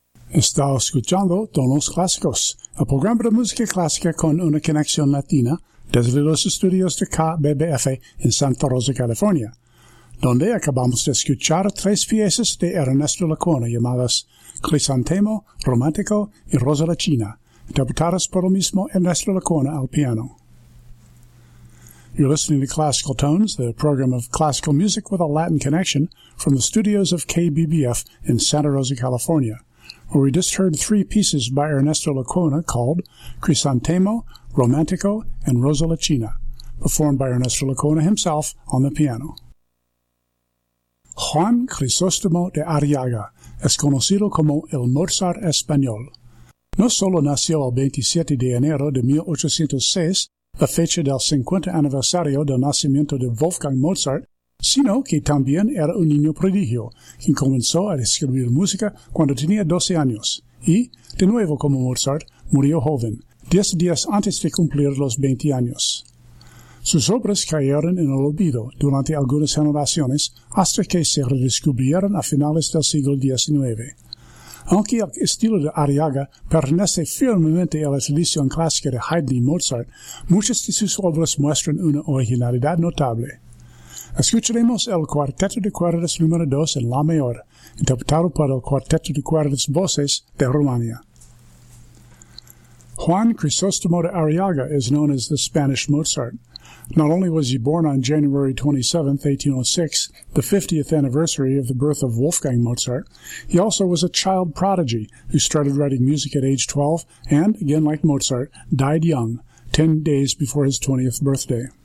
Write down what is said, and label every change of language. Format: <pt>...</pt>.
<es>Está escuchando Tonos Clásicos, el programa de música clásica con una conexión latina desde los estudios de KBBF en Santa Rosa, California, donde acabamos de escuchar tres piezas de Ernesto Lecuona llamadas Crisantemo, Romántico y Rosa la China, interpretadas por el mismo Ernesto Lecuona al piano.</es> <en>You're listening to Classical Tones, the program of classical music with a Latin connection from the studios of KBBF in Santa Rosa, California, where we just heard three pieces by Ernesto Lecuona called Crisantemo, Romántico, and Rosa la China, performed by Ernesto Lecuona himself on the piano.</en> <es>Juan Crisóstomo de Arriaga es conocido como el Mozart español. No solo nació el 27 de enero de 1806, la fecha del 50 aniversario del nacimiento de Wolfgang Mozart, sino que también era un niño prodigio, quien comenzó a escribir música cuando tenía 12 años, y, de nuevo como Mozart, murió joven, 10 días antes de cumplir los 20 años. Sus obras cayeron en el olvido durante algunas generaciones hasta que se redescubrieron a finales del siglo XIX. Aunque el estilo de Arriaga pertenece firmemente a la tradición clásica de Haydn y Mozart, muchas de sus obras muestran una originalidad notable. Escucharemos el Cuarteto de Cuerdas número 2 en La Mayor, interpretado por el Cuarteto de Cuerdas Voces de Rumania.</es> <en>Juan Crisóstomo de Arriaga is known as the Spanish Mozart. Not only was he born on January 27, 1806, the 50th anniversary of the birth of Wolfgang Mozart, he also was a child prodigy who started writing music at age 12 and, again like Mozart, died young, 10 days before his 20th birthday.</en>